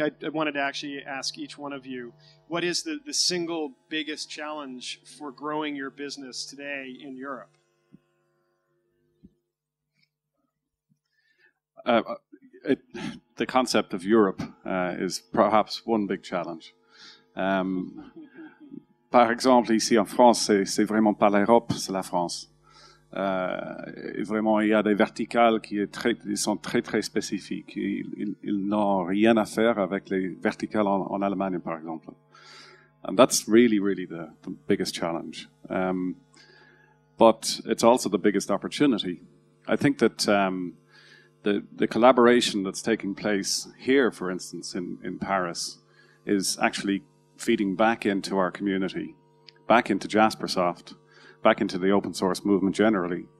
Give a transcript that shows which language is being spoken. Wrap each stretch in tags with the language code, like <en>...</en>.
<en>I wanted to actually ask each one of you, what is the single biggest challenge for growing your business today in Europe? The concept of Europe is perhaps one big challenge.</en> <fr>Par exemple, ici en France, c'est vraiment pas l'Europe, c'est la France. Vraiment, il y a des verticales qui sont très très spécifiques. Ils n'ont rien à faire avec les verticales en Allemagne, par exemple.</fr> <en>And that's really, really the biggest challenge. But it's also the biggest opportunity. I think that the collaboration that's taking place here, for instance, in Paris, is actually feeding back into our community, back into Jaspersoft, back into the open source movement generally.</en>